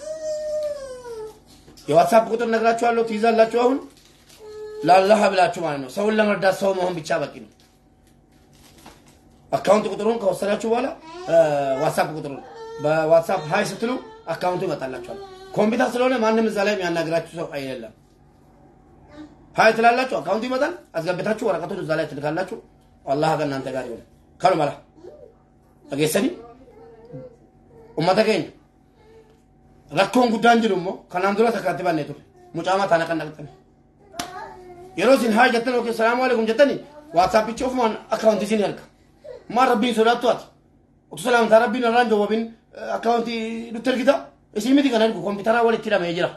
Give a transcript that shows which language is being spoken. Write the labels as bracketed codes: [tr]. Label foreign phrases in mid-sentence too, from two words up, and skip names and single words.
[am] የዋትስአፕ ቁጥር ነግራችኋለሁ ትይዛላችሁ አሁን ለአላህ ብላችሁ ማለት ነው ሰውን ለመርዳት ሰው መሆን ብቻ በቂ ነው አካውንት ቁጥሩን ከወሰዳችሁ በኋላ ዋትስአፕ ቁጥሩን በዋትስአፕ ሃይ ስትሉ አካውንቱ ይመጣላችኋል ኮምፒውተር ስለሆነ ማንንም እዛ ላይ የሚያናግራችሁ ሰው አይደለም ሃይ ትላላችሁ አካውንቱ ይመጣል አስገብታችሁ ወረቀቱን እዛ ላይ ትልካላችሁ አላህ ከእናንተ ጋር ይሁን ካሉ ማላ አገሰኒ [om] ኡመተከኝ rakkoon guddaan jiru immoo kanaan dura takkaatti baannee ture mucaamaa taana kan dhaqxan yeroo isin haa jettan yookiin salaamu alaikum jettani waatsaappichi ofumaan akkaawuntii isin erga maa rabbiin sodaattu ati utu salaamtaa rabbiin irraan jawwabin akkaawuntii nutti ergita isin miti kan ergu kompiitaraa walitti hidhamee jira